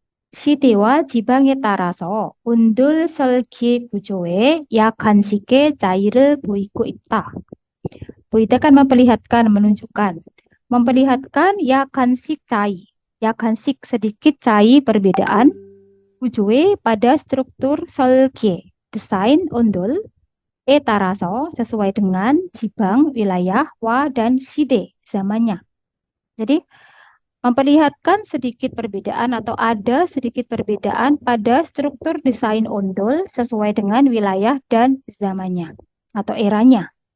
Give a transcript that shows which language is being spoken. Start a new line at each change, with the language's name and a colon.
Korean: 시대와 지방에 따라서 ondul 설계 구조에 약간씩의 차이를 보이고 있다. 보이다
Indonesian: kan memperlihatkan, menunjukkan. Memperlihatkan
Korean: 약간씩 차이. 약간씩
Indonesian: sedikit
Korean: 차이
Indonesian: perbedaan.
Korean: 구조에
Indonesian: pada struktur
Korean: 설계,
Indonesian: desain ondul.
Korean: 따라서
Indonesian: sesuai dengan jibang, wilayah, wa, dan side, zamannya. Jadi, memperlihatkan sedikit perbedaan atau ada sedikit perbedaan pada struktur desain ondul sesuai dengan wilayah dan zamannya atau eranya.